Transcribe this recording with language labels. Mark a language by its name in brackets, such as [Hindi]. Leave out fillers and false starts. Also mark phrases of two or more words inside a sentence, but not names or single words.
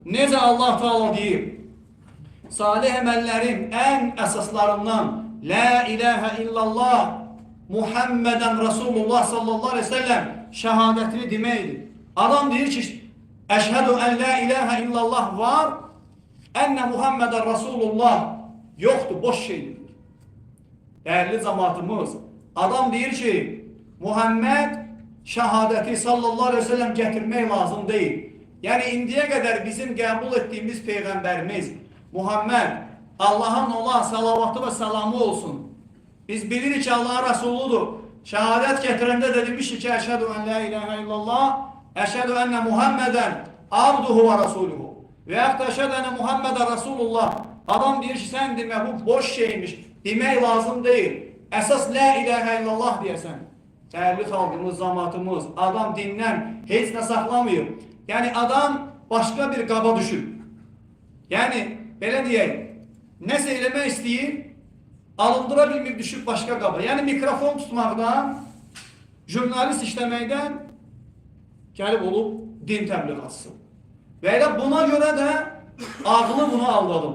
[Azerbaijani] Necə Allah Teala deyir, salih əməllərin ən əsaslarından [Arabic] لا إله إلا الله محمدا رسول الله صلى الله عليه وسلم [Azerbaijani] şəhadətini deməkdir. Adam deyir ki, [Arabic] أشهد أن لا إله إلا الله [Azerbaijani] var, [Arabic] أن محمدا رسول الله [Azerbaijani] yoxdur, boş şeydir. Değerli cemaatimiz, adam deyir ki, Muhammed şəhadəti [Arabic] صلى الله عليه وسلم [Azerbaijani] getirmək lazım değil. Yani indiyə qədər bizim qəbul etdiyimiz Peyğəmbərimiz Muhammed, Allah'ın ona salavatı ve salamı olsun. Biz bilirik ki Allah'ın Resuludur. Şehadet getirende de demiş ki [Arabic] أشهد أن لا إله إلا الله أشهد أن محمدا عبده ورسوله. [Turkish] Ve yakta [Arabic] أشهد أن محمدا رسول الله. [Turkish] Adam diyor ki sen deme bu boş şeymiş. Demek lazım değil. Esas [Arabic] لا إله إلا الله [Turkish] diyesen. Değerli halkımız, zamatımız, adam dindən hiç ne saklamıyor. [Azerbaijani] Yani adam başka bir qaba düşüb. Yani belə deyək, nəsə eləmək istəyir, alındıra bilmir, düşüb başqa qaba. Yəni mikrofon tutmaqdan, jurnalist işləməkdən gəlib olub din təbliğatçısı. Və elə buna görə də ağlı bunu aldadıb.